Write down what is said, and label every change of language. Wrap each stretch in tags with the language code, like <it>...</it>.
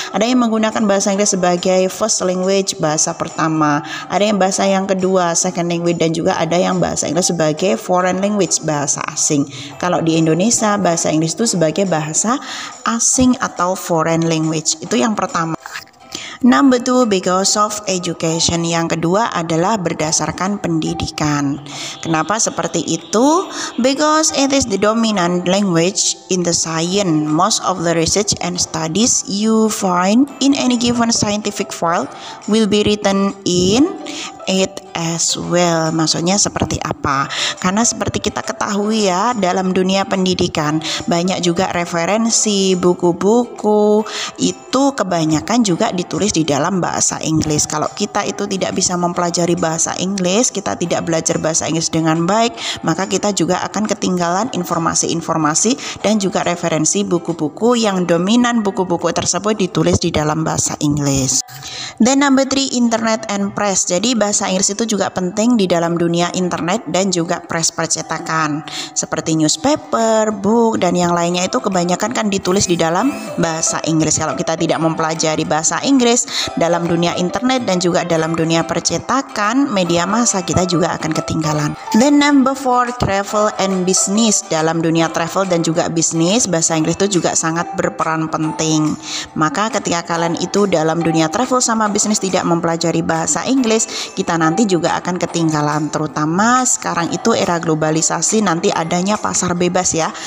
<id>Ada yang menggunakan bahasa Inggris sebagai first language, bahasa pertama. Ada yang bahasa yang kedua, second language, dan juga ada yang bahasa Inggris sebagai foreign language, bahasa asing. Kalau di Indonesia bahasa Inggris itu sebagai bahasa asing atau foreign language. Itu yang pertama.</id> <en>Number 2, because of education.</en> <id>Yang kedua adalah berdasarkan pendidikan. Kenapa seperti itu?</id> <en>Because it is the dominant language in the science. Most of the research and studies you find in any given scientific field will be written in it as well.</en> <id>Maksudnya seperti apa? Karena seperti kita ketahui ya, dalam dunia pendidikan banyak juga referensi, buku-buku itu kebanyakan juga ditulis di dalam bahasa Inggris. Kalau kita itu tidak bisa mempelajari bahasa Inggris, kita tidak belajar bahasa Inggris dengan baik, maka kita juga akan ketinggalan informasi-informasi dan juga referensi buku-buku yang dominan buku-buku tersebut ditulis di dalam bahasa Inggris.</id> <en>Dan number 3, internet and press.</en> <id>Jadi bahasa Inggris itu juga penting di dalam dunia internet dan juga press percetakan. Seperti newspaper, book, dan yang lainnya itu kebanyakan kan ditulis di dalam bahasa Inggris. Kalau kita tidak mempelajari bahasa Inggris dalam dunia internet dan juga dalam dunia percetakan, media massa, kita juga akan ketinggalan.</id> <en>Then number 4, travel and business.</en> <id>Dalam dunia travel dan juga bisnis, bahasa Inggris itu juga sangat berperan penting. Maka ketika kalian itu dalam dunia travel sama bisnis tidak mempelajari bahasa Inggris, kita nanti juga akan ketinggalan. Terutama sekarang itu era globalisasi, nanti adanya pasar bebas ya.</id>